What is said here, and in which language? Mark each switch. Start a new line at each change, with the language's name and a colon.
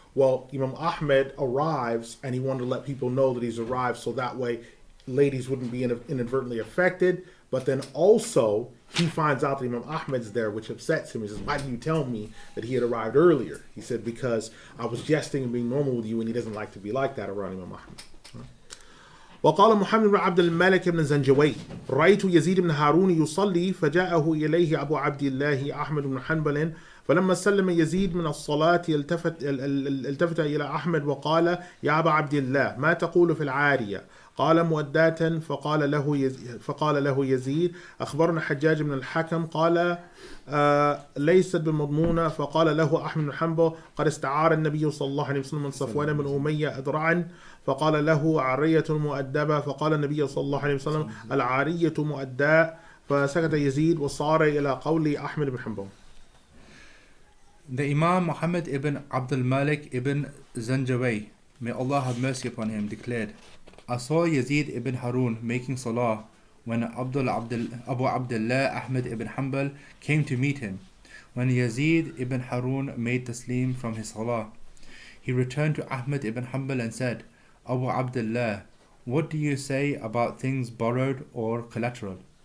English: Well, Imam Ahmad arrives and he wanted to let people know that he's arrived, so that way ladies wouldn't be inadvertently affected. But then also he finds out that Imam Ahmad's there, which upsets him. He says, "Why didn't you tell me that he had arrived earlier?" He said, "Because I was jesting and being normal with you," and he doesn't like to be like that around Imam Ahmad.
Arabic: وقال محمد بن عبد الملك بن زنجوي: رأيت يزيد بن هارون يصلي فجاءه إليه أبو عبد الله أحمد بن حنبل فلما سلم يزيد من الصلاة التفت إلى أحمد وقال: يا أبا عبد الله ما تقول في العارية؟ قال: مؤداة. فقال له يزيد: أخبرنا حجاج بن الحكم قال: ليست بمضمونة. فقال له أحمد بن حنبل: قد استعار النبي صلى الله عليه وسلم من صفوان بن أمية أدرعا فقال له: عارية مؤدبة. فقال النبي صلى الله عليه وسلم: العارية مؤداة. فسكت يزيد وصار إلى قول أحمد بن حنبل.
English: The Imam Muhammad ibn Abdul Malik ibn Zanjaway, may Allah have mercy upon him, declared, "I saw Yazid ibn Harun making salah when Abu Abdullah Ahmad ibn Hanbal came to meet him. When Yazid ibn Harun made taslim from his salah, he returned to Ahmad ibn Hanbal and said, Abu Abdullah, what do you say about things borrowed or collateral?